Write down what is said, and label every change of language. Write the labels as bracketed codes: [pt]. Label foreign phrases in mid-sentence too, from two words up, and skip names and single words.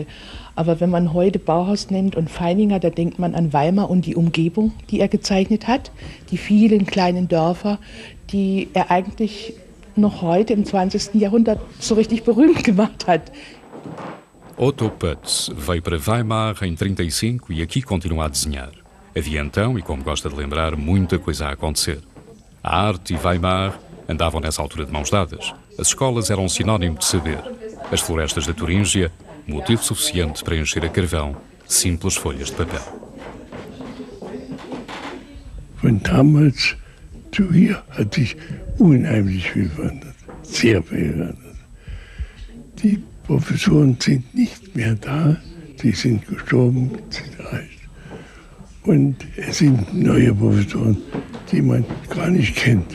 [de] Aber wenn man heute Bauhaus nimmt und Feininger, da denkt man an Weimar und die Umgebung, die er gezeichnet hat, die vielen kleinen Dörfer, die er eigentlich noch heute im 20. Jahrhundert so richtig berühmt gemacht hat. [pt] Otto Pütz veio para Weimar em 1935 e aqui continua a desenhar. Havia então, e como gosta de lembrar, muita coisa a acontecer. A arte e Weimar andavam nessa altura de mãos dadas. As escolas eram sinónimo de saber. As florestas da Turíngia, motivo suficiente para encher a carvão simples folhas de papel. [de] Von damals zu hier hat sich unheimlich viel verändert, sehr viel verändert. Die Professoren sind nicht mehr da, die sind gestorben, sind alt. Und es sind neue Professoren, die man gar nicht kennt.